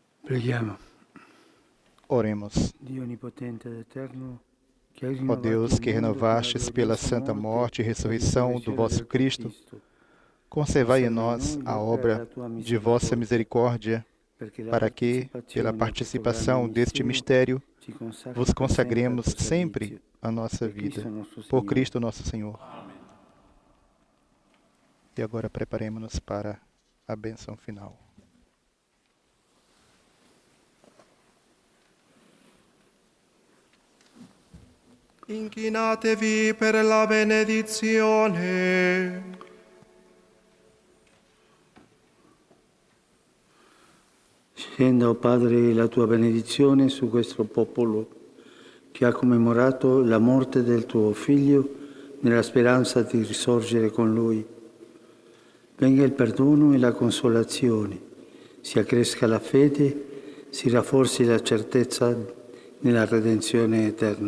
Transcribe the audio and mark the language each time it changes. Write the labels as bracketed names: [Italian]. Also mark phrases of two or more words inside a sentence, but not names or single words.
[Italian] Preghiamo. [Portuguese] Oremos. [Italian] Dio onipotente ed eterno, [Portuguese] Ó Deus, que renovastes pela santa morte e ressurreição do vosso Cristo, conservai em nós a obra de vossa misericórdia, para que, pela participação deste mistério, vos consagremos sempre a nossa vida. Por Cristo nosso Senhor. E agora preparemos-nos para a bênção final. [Italian] Inchinatevi per la benedizione. Scenda, o Padre, la tua benedizione su questo popolo che ha commemorato la morte del tuo Figlio nella speranza di risorgere con Lui. Venga il perdono e la consolazione, si accresca la fede, si rafforzi la certezza nella redenzione eterna.